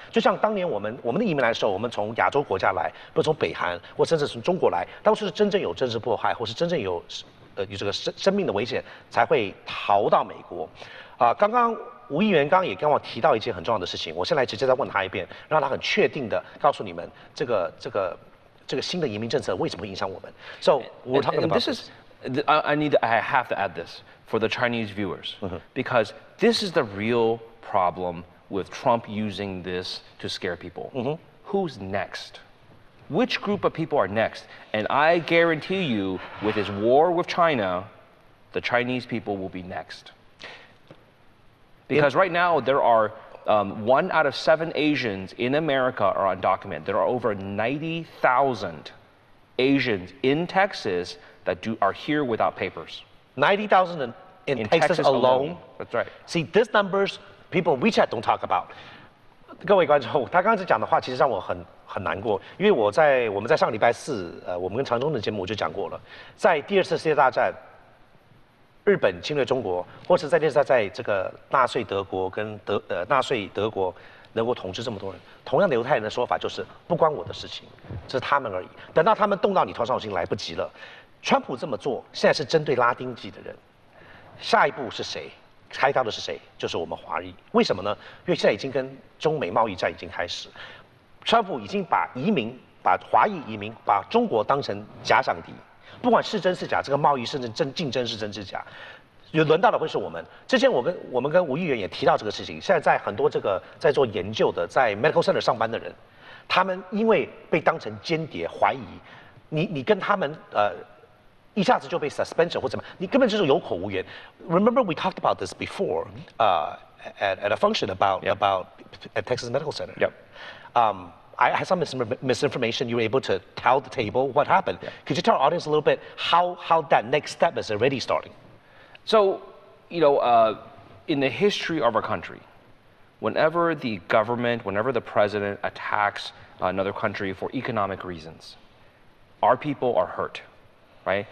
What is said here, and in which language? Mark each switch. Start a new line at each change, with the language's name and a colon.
Chinese: 就像当年我们的移民来的时候，我们从亚洲国家来，不是从北韩或甚至从中国来，当时是真正有政治迫害或是真正有这个生命的危险才会逃到美国。刚刚吴议员刚刚也跟我提到一件很重要的事情，我现在直接再问他一遍，让他很确定的告诉你们这个新的移民政策为什么会影响我们。
English: So we're talking about this. I have to add this for the Chinese viewers, because this is the real problem with Trump using this to scare people. Who's next? Which group of people are next? And I guarantee you, with his war with China, the Chinese people will be next. Because right now, there are 1 out of 7 Asians in America are undocumented. There are over 90,000 Asians in Texas that are here without papers. 90,000 in Texas alone. That's right. See, these numbers people in WeChat don't talk about.
Chinese: 各位观众，他刚才讲的话其实让我很难过，因为我们在上个礼拜四，我们跟长中的节目我就讲过了，在第二次世界大战，日本侵略中国，或是在这个纳粹德国跟纳粹德国能够统治这么多人，同样的犹太人的说法就是不关我的事情，这是他们而已。等到他们动到你头上，已经来不及了。川普这么做，现在是针对拉丁裔的人，下一步是谁？开刀的是谁？就是我们华裔。为什么呢？因为现在已经跟中美贸易战已经开始，川普已经把华裔移民，把中国当成假想敌，不管是真是假，这个贸易甚至竞争是真是假，有轮到的会是我们。之前我们跟吴议员也提到这个事情，现在很多这个在做研究的，在 medical center 上班的人，他们因为被当成间谍怀疑，你跟他们一下子就被 suspension 或怎么，你根本就是有口无言。
English: Remember we talked about this before at a function about at Texas Medical Center. Yep. I had some misinformation. You were able to tell the table what happened. Yeah. Could you tell our audience a little bit how that next step is already starting? So, in the history of our country, whenever the government, whenever the president attacks another country for economic reasons, our people are hurt. Right?